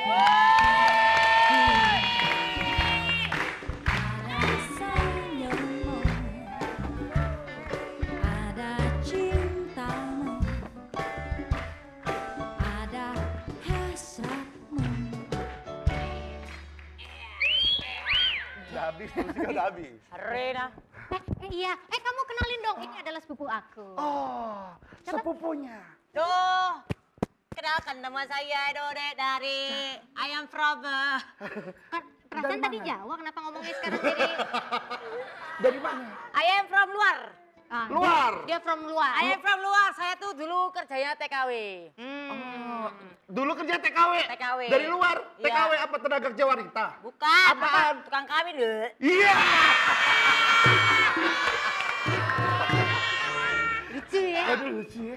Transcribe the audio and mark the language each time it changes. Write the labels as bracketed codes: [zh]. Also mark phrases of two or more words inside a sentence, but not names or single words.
[id] Ada senyummu, ada cintamu, ada hasratmu. Udah habis, musiknya udah habis. Rena. Iya. Kamu kenalin dong. Ini adalah sepupu aku. Oh, sepupunya. Duh, kenalkan nama saya Dode dari [en] I am from [id] Perasaan Dari tadi mana? Jawa, kenapa ngomongnya sekarang jadi... Dari mana? [en] I am from luar. [id] Ah, Luar. Dia from luar. [en] I am from luar. [id] Saya tuh dulu kerjanya TKW. Dulu kerja TKW. TKW. Dari luar. Iya. TKW apa tenaga kerja wanita? Bukan. Apaan? Tukang kawin deh. Iya. Lucu ya? Aduh lucu ya.